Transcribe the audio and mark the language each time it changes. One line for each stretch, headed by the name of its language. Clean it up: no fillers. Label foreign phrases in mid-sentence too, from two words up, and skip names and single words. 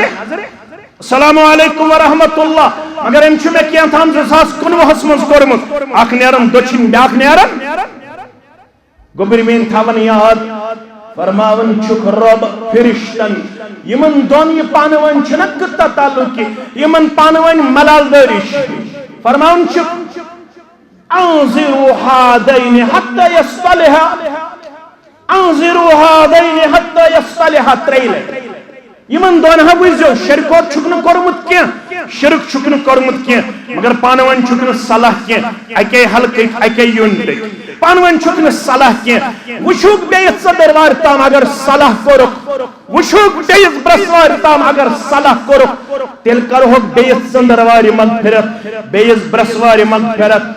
Arabic: السلام علیکم ورحمۃ اللہ.
Kashmiri: مگر أمۍ چھُ مےٚ کینٛہہ تام 2019 منٛز کوٚرمُت. اکھ نیران دٔچھِنۍ بیاکھ نیران. گوٚبرۍ میٲنۍ تھاوان یاد فرماون چھُکھ رب فرشتن یمن دۄن یہِ پانہٕ ؤنۍ چھُنہ کٕتا تعلق یمن پانہٕ ؤنۍ ملال دٲری چھِ فرماون چھُکھ
Arabic: انظروا هذين حتى يصطلحا انظروا هذين حتى يصطلحا.
Kashmiri: ترٛیٚیہِ یمن دۄن ہا وٕچھزیو شرکوت چھُکھ نہٕ کوٚرمُت کینٛہہ شرک چھُکھ نہٕ کوٚرمُت کینٛہہ مگر پانہٕ ؤنۍ چھُکھ نہٕ صلاح کینٛہہ. اکے حلقٕکۍ اکے یوٗنٹٕکۍ پانہٕ ؤنۍ چھُکھ نہٕ صلاح کینٛہہ. وٕچھُکھ بیٚیِس ژٔندٕروارِ تام اگر صلاح کوٚرُکھ وٕچھُکھ بیٚیِس برٛسوارِ تام اگر صلاح کوٚرُکھ تیٚلہِ کرہوکھ بیٚیِس ژٔندٕروارِ مغفرت بیٚیِس برٛسوارِ مغفرت.